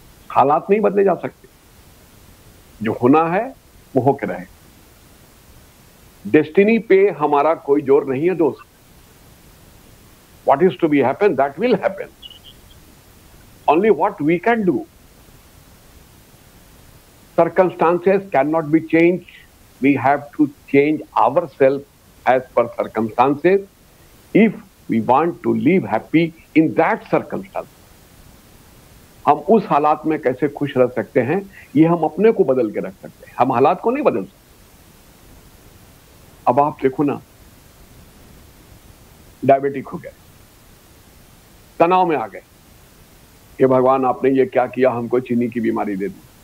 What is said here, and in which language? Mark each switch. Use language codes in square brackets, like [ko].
[hi] हालात नहीं बदले जा सकते, जो होना है वो होके रहे। डेस्टिनी पे हमारा कोई जोर नहीं है दोस्त। [en] What is to be happen, that will happen. Only what we can do. Circumstances cannot be changed. We have to change ourselves as per circumstances if we want to live happy in that circumstance. [hi] हम उस हालात में कैसे खुश रह सकते हैं, ये हम अपने को बदल के रख सकते हैं, हम हालात को नहीं बदल सकते। अब आप देखो ना, डायबिटिक हो गए, तनाव में आ गए, ये भगवान आपने ये क्या किया, हमको चीनी की बीमारी दे दी।